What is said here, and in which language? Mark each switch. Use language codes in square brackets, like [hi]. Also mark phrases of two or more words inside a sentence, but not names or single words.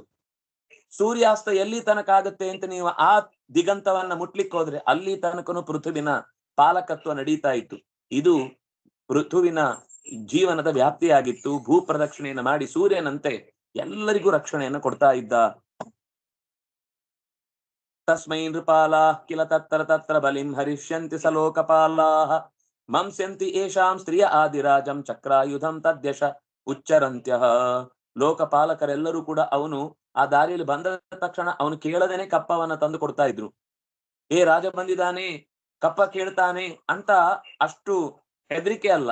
[kn] ಸೂರ್ಯಾಸ್ತ ಎಲ್ಲಿ ತನಕ ಆಗುತ್ತೆ ಅಂತ ನೀವು ಆ ದಿಗಂತವನ್ನ ಮುಟ್ಲಿಕ್ಕೆ ಹೋದ್ರೆ ಅಲ್ಲಿ ತನಕನು ಪೃಥ್ವಿನ ಪಾಲಕತ್ವ ನಡೀತಾ ಇತ್ತು. ಇದು ಪೃಥುವಿನ ಜೀವನದ ವ್ಯಾಪ್ತಿಯಾಗಿತ್ತು. ಭೂ ಪ್ರದಕ್ಷಿಣೆಯನ್ನು ಮಾಡಿ ಸೂರ್ಯನಂತೆ ಎಲ್ಲರಿಗೂ ರಕ್ಷಣೆಯನ್ನು ಕೊಡ್ತಾ ಇದ್ದ. [sa] ತಸ್ಮೈ ನೃಪಾಲಾ ಕಿಲ ತತ್ರ ಬಲಿಂ ಹರಿಷ್ಯಂತಿ ಸಲೋಕಪಾಲಾಹ ಮಂಸ್ಯಂತಿ ಏಷಾಂ ಸ್ತ್ರೀಯ ಆದಿರಾಜಂ ಚಕ್ರಾಯುಧಂ ತದ್ಯಶ ಉಚ್ಚರಂತ್ಯಃ. [kn] ಲೋಕಪಾಲಕರೆಲ್ಲರೂ ಕೂಡ ಅವನು ಆ ದಾರಿಯಲ್ಲಿ ಬಂದ ತಕ್ಷಣ ಅವನು ಕೇಳದೇನೆ ಕಪ್ಪವನ್ನ ತಂದು ಕೊಡ್ತಾ ಇದ್ರು. ಏ ರಾಜ ಬಂದಿದ್ದಾನೆ, ಕಪ್ಪ ಕೇಳ್ತಾನೆ ಅಂತ ಅಷ್ಟು ಹೆದರಿಕೆ ಅಲ್ಲ.